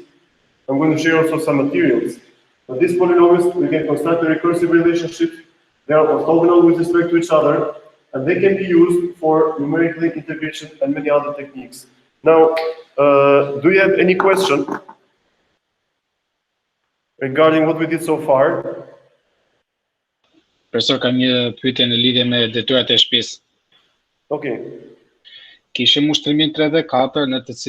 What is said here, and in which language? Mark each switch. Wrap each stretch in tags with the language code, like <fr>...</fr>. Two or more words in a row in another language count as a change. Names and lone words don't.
<en>I'm going to share also some materials. But these polynomials, we can construct a recursive relationship. They are orthogonal with respect to each other, and they can be used for numerical integration and many other techniques. Now, do you have any question regarding what we did so far?</en> <sq>Profesor, kam një pyetje në lidhje me detyrat e shtëpisë.</sq> <en>Okay.</en> <sq>Kishim ushtrimin 3 dhe 4 në të</sq>